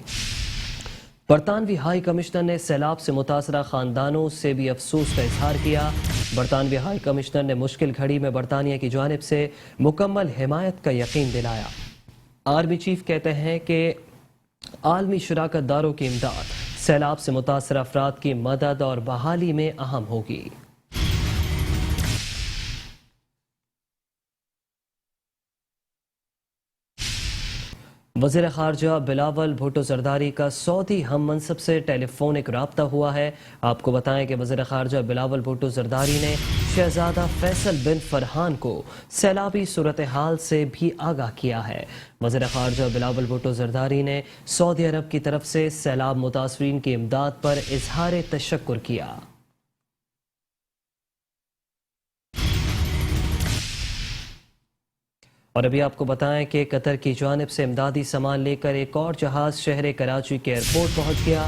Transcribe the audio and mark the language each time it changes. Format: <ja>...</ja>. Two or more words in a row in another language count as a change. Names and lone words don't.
<ur>برطانوی ہائی کمشنر نے سیلاب سے متاثرہ خاندانوں سے بھی افسوس کا اظہار کیا. برطانوی ہائی کمشنر نے مشکل گھڑی میں برطانیہ کی جانب سے مکمل حمایت کا یقین دلایا. آرمی چیف کہتے ہیں کہ عالمی شراکت داروں کی امداد سیلاب سے متاثر افراد کی مدد اور بحالی میں اہم ہوگی. وزیر خارجہ بلاول بھٹو زرداری کا سعودی ہم منصب سے ٹیلیفونک رابطہ ہوا ہے. آپ کو بتائیں کہ وزیر خارجہ بلاول بھٹو زرداری نے شہزادہ فیصل بن فرحان کو سیلابی صورت حال سے بھی آگاہ کیا ہے. وزیر خارجہ بلاول بھٹو زرداری نے سعودی عرب کی طرف سے سیلاب متاثرین کی امداد پر اظہار تشکر کیا. اور ابھی آپ کو بتائیں کہ قطر کی جانب سے امدادی سامان لے کر ایک اور جہاز شہر کراچی کے ایئرپورٹ پہنچ گیا.</ur>